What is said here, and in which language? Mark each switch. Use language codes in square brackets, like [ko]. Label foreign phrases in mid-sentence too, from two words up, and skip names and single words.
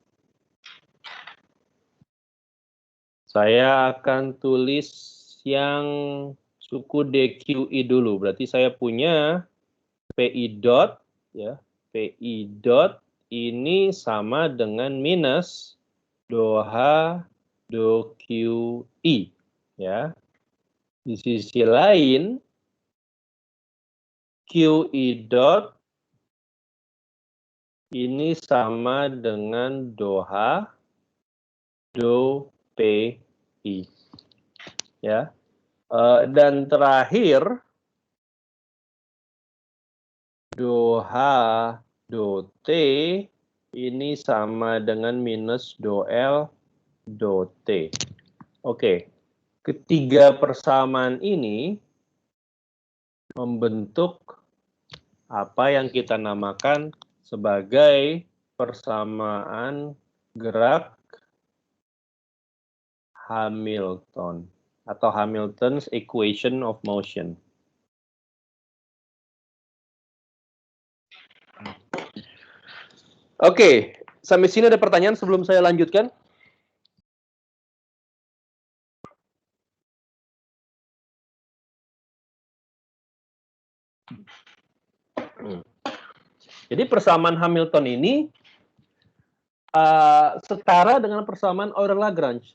[id] Saya akan tulis yang suku DQI dulu. Berarti saya punya PI dot, ya, PI dot ini sama dengan minus do H do QI, ya. Di sisi lain, QI dot ini sama dengan do H do PI, ya. Dan terakhir, do H do T ini sama dengan minus do L do T. Oke, ketiga persamaan ini membentuk apa yang kita namakan sebagai persamaan gerak Hamilton atau [en] Hamilton's equation of motion. [id] Oke, sampai sini ada pertanyaan sebelum saya lanjutkan? Jadi persamaan Hamilton ini setara dengan persamaan Euler-Lagrange.